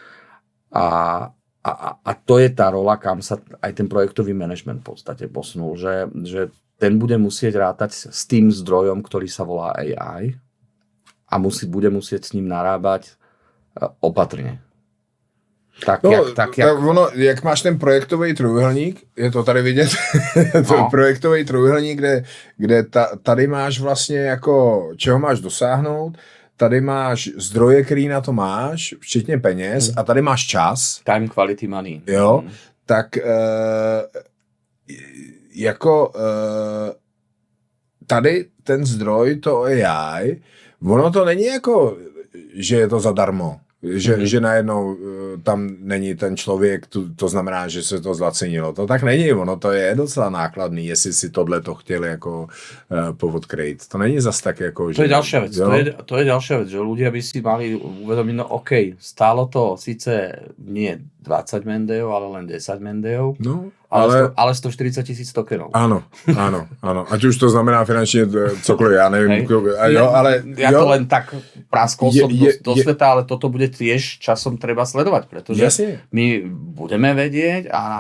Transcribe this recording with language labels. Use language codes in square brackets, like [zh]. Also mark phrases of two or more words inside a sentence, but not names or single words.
[sk] A to je tá rola, kam sa aj ten projektový manažment v podstate posunul, že ten bude musieť rátať s tým zdrojom, ktorý sa volá AI a bude musieť s ním narábať opatrne. [cs] Ono, jak máš ten projektový trojúhelník, je to tady vidět, projektový trojúhelník, kde tady máš vlastně jako, čeho máš dosáhnout, tady máš zdroje, který na to máš, včetně peněz, a tady máš čas. [en] Time, quality, money. [cs] Jo, tak tady ten zdroj, to AI, ono to není jako, že je to zadarmo. Že najednou tam není ten člověk, to znamená, že se to zlacenilo. To tak není, ono to je docela nákladný, jestli si tohle to chtěli jako povodkrejt. To není zas tak jako... [sk] To je ďalšia vec, to je ďalšia vec, že ľudia by si mali uvedomiť, no okej, stálo to síce nie 20 mendejov, ale len 10 mendejov. No, ale 140 000 tokenov. Áno. [cs] Ať už to znamená finančne cokoliv, [sk] ja neviem. To len tak praskol som do sveta, ale toto bude tiež časom treba sledovať, pretože my budeme vedieť a